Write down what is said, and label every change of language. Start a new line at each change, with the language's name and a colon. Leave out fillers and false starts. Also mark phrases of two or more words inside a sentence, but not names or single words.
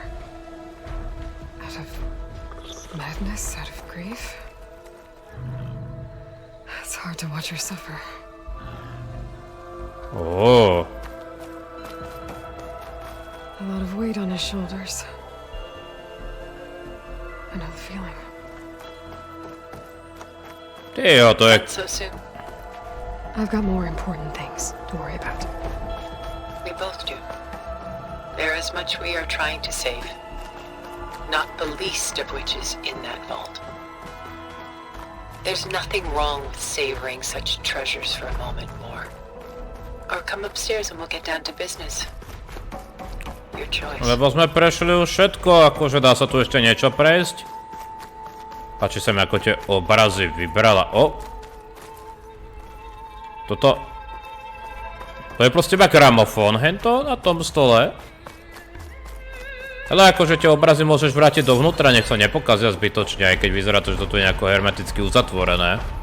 English: Out of madness, out of grief. It's hard to watch her suffer. Oh. A lot of weight on his shoulders. I know the feeling.
Czech: Tyjo, to je...
English: Not so soon. I've got more important things to worry about. We both do. There is much we are trying to save. Not the least of which is in that vault. There's nothing wrong with savoring such treasures for a moment more. Or come upstairs and we'll get down to business. Your choice.
Slovak: Lebo sme prešli už všetko, akože dá sa tu ešte niečo prejsť. Páči sa mi, ako tie obrazy vybrala. O! Toto... To je proste iba gramofón, hento na tom stole. Ale akože tie obrazy môžeš vrátiť dovnútra, nech sa nepokazia zbytočne, aj keď vyzerá to, že toto je nejako hermeticky uzatvorené.